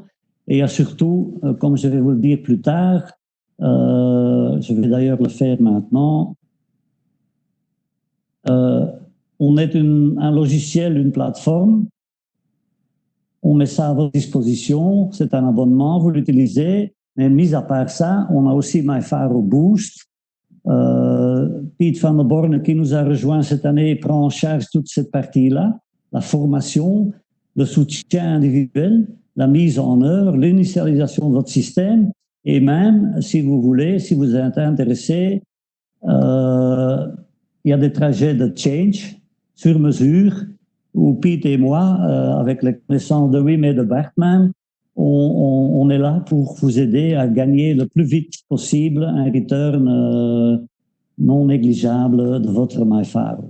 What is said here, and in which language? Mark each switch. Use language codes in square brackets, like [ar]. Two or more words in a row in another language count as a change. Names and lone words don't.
[fr] Et il y a surtout, comme je vais vous le dire plus tard, je vais d'ailleurs le faire maintenant, on est un logiciel, une plateforme, on met ça à votre disposition, c'est un abonnement, vous l'utilisez, mais mis à part ça, on a aussi MyFaro Boost. Piet van der Borne, qui nous a rejoint cette année, prend en charge toute cette partie-là, la formation, le soutien individuel, la mise en œuvre, l'initialisation de votre système, et même, si vous voulez, si vous êtes intéressé, il y a des trajets de change sur mesure où Piet et moi, avec les connaissances de Wim et de Bartman, on est là pour vous aider à gagner le plus vite possible un return non négligeable de votre MyFaro.